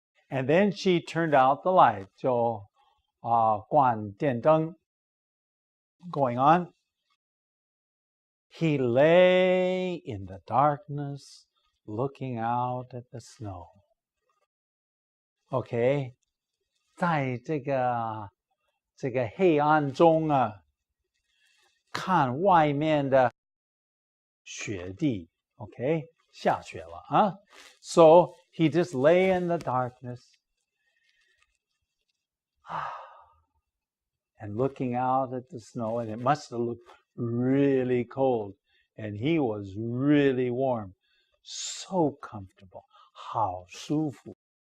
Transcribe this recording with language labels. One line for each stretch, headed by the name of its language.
English: And then she turned out the light,
Chinese: 就关电灯.
English: Going on. He lay in the darkness, looking out at the snow.
Chinese: Okay, 在这个黑暗中啊，看外面的雪地。 Okay, 下雪了啊。
English: So he just lay in the darkness and looking out at the snow, and it must have looked really cold, and he was really warm, so comfortable,
Chinese: 好舒服.